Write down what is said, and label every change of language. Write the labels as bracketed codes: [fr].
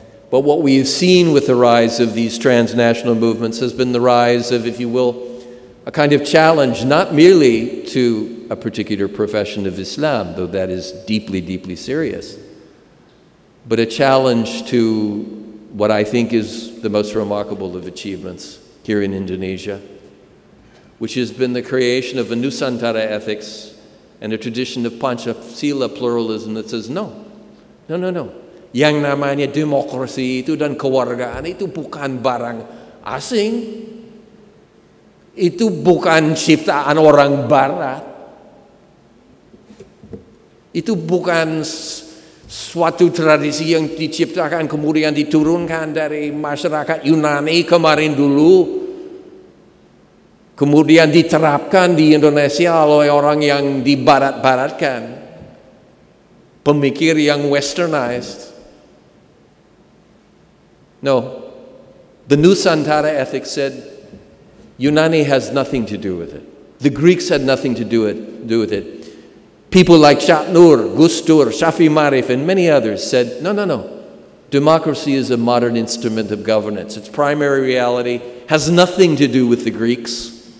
[en] But what we have seen with the rise of these transnational movements has been the rise of, if you will, a kind of challenge, not merely to a particular profession of Islam, though that is deeply, deeply serious, but a challenge to what I think is the most remarkable of achievements here in Indonesia, which has been the creation of a Nusantara ethics and a tradition of Pancasila pluralism that says, no. [id] Yang namanya demokrasi itu dan kewargaan itu bukan barang asing. Itu bukan ciptaan orang barat. Itu bukan suatu tradisi yang diciptakan kemudian diturunkan dari masyarakat Yunani kemarin dulu, kemudian diterapkan di Indonesia oleh orang yang dibarat-baratkan, pemikir yang westernized. [en] No, the Nusantara ethics said Yunani has nothing to do with it. The Greeks had nothing to do with it. People like Cak Nur, Gus Dur, Shafi Marif, and many others said, no. Democracy is a modern instrument of governance. Its primary reality has nothing to do with the Greeks.